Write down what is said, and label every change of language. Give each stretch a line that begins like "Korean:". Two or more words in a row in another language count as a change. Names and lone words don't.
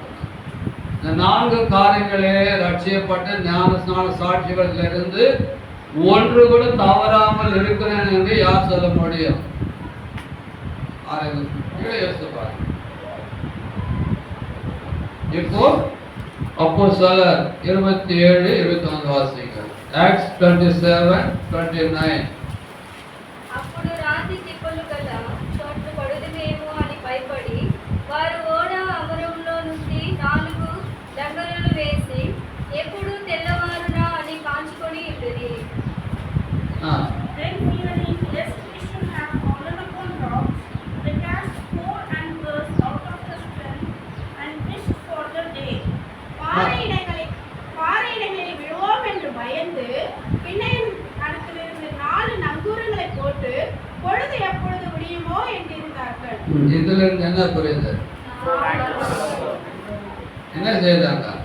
Tamil: இந்த 4 காரியங்களே ரட்சிக்கப்பட்ட ஞானஸ்நான சாட்சிகளிலிருந்து ஒன்று கூட தவறாமல் இருக்கிறேன் என்று யார் சொல்ல முடியும்? இப்போ அப்போஸ்தலர் 27-29 வாசிங்கள். ஆக்ட்ஸ் 27:29.
Telugu: అప్పుడు రాతి తిప్పలు గల చోట్లు పడుదుమేమో అని భయపడి వారు ఓడ అమరంలో నుండి 4 డంగరులు వేసి ఎప్పుడు తెల్లవారునా అని కాంచుకొని ఉండిరి.
English: Then fearing lest we should have fallen upon rocks, they cast 4 anchors out of the strength and wished for the day.
Tamil: பாறை இடங்களில் விழுவோம் என்று பயந்து பின்னையின் அடுத்திலிருந்து 4 நங்கூரங்களை போட்டு பொழுது எப்பொழுது விடியுமோ என்றிருந்தார்கள். இதுல இருந்து என்ன புரியுது? என்ன செய்தாங்க?